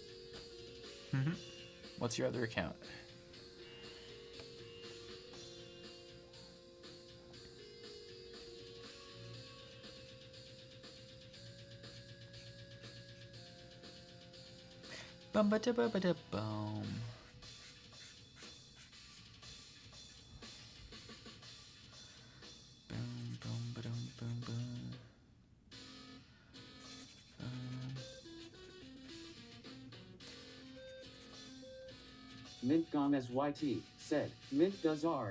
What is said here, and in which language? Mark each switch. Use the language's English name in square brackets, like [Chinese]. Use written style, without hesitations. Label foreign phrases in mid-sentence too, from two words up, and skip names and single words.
[English] What's your other account? Bum ba da ba da boom. Boom boom ba dum boom boom. Mintgom as YT said, Mint does art.